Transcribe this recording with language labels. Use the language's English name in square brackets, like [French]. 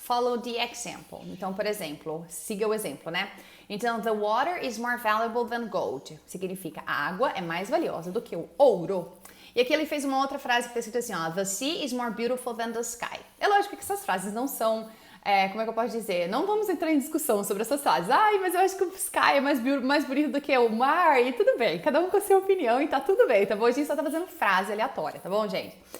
[English] Follow the example. [Portuguese] Então, por exemplo, siga o exemplo, né? [English] Então, the water is more valuable than gold. [Portuguese] Significa a água é mais valiosa do que o ouro. E aqui ele fez uma outra frase que está escrito assim, ó, [English] the sea is more beautiful than the sky. [Portuguese] É lógico que essas frases não são, como é que eu posso dizer? Não vamos entrar em discussão sobre essas frases. Ai, mas eu acho que o sky é mais bonito do que o mar. E tudo bem, cada um com a sua opinião e tá tudo bem, tá bom? A gente só tá fazendo frase aleatória, tá bom, gente?